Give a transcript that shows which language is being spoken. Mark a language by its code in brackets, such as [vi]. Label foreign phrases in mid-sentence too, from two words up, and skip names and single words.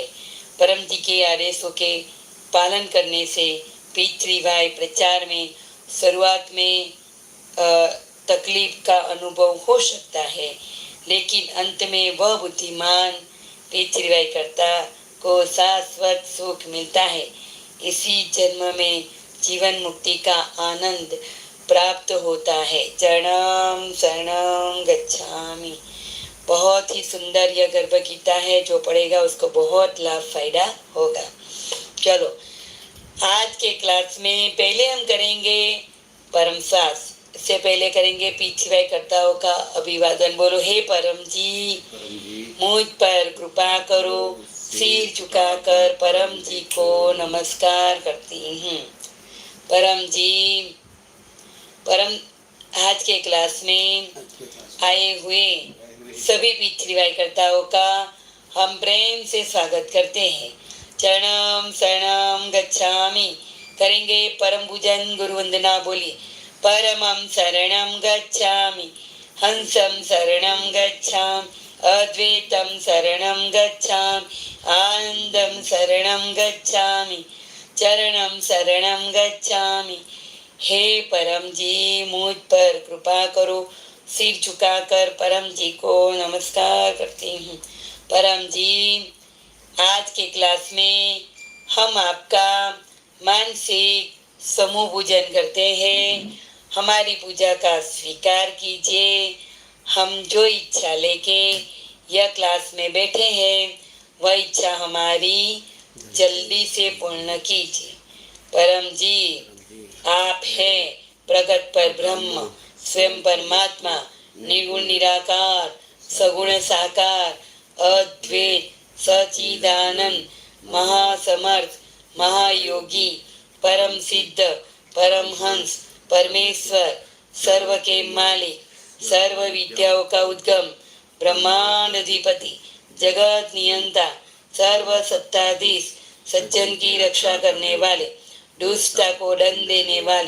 [hi] परम जी के आदेशों के पालन करने से P3Y प्रचार में शुरुआत में तकलीफ का अनुभव हो सकता है, लेकिन अंत में वह बुद्धिमान पीछे करता को शाश्वत सुख मिलता है। इसी जन्म में जीवन मुक्ति का आनंद प्राप्त होता है। [sa] चरणम शरणम गच्छामि। [hi] बहुत ही सुंदर यह गर्भ गीता है, जो पढ़ेगा उसको बहुत लाभ फायदा होगा। चलो आज के क्लास में पहले हम करेंगे परम श्वास। इससे पहले करेंगे पीछे कर्ताओं का अभिवादन। बोलो, हे परम जी मुझ पर कृपा करो, सिर झुकाकर परम जी को नमस्कार करती हूँ। परम जी, परम आज के क्लास में आए हुए सभी पितृवायकर्ताओं का हम प्रेम से स्वागत करते हैं। [sa] चरणम शरणम गच्छामि करेंगे। [hi] परम पूजन गुरु वंदना बोली। [sa] परमं शरणं गच्छामि, हंसं शरणं गच्छामि, अद्वैतं शरणं गच्छामि, आनंदं शरणं गच्छामि, चरणं शरणं गच्छामि। [hi] हे परम जी मुझ पर कृपा करो, सिर झुकाकर परम जी को नमस्कार करती हूँ। परम जी, आज के क्लास में हम आपका मानसिक समूह पूजन करते हैं। हमारी पूजा का स्वीकार कीजिए। हम जो इच्छा लेके यह क्लास में बैठे हैं वह इच्छा हमारी जल्दी से पूर्ण कीजिए। परम जी, आप हैं प्रगट पर ब्रह्म, स्वयं परमात्मा, निर्गुण निराकार, सगुण साकार, अद्वैत सचिदानंद, महासमर्थ, महायोगी, परम सिद्ध, परमहंस, परमेश्वर, सर्व के मालिक, सर्व विद्याओं का उद्गम, ब्रह्मांड अधिपति, जगत नियंता, सर्व सत्ताधीश, सज्जन की रक्षा करने वाले, दुष्टता को दंड देने वाले,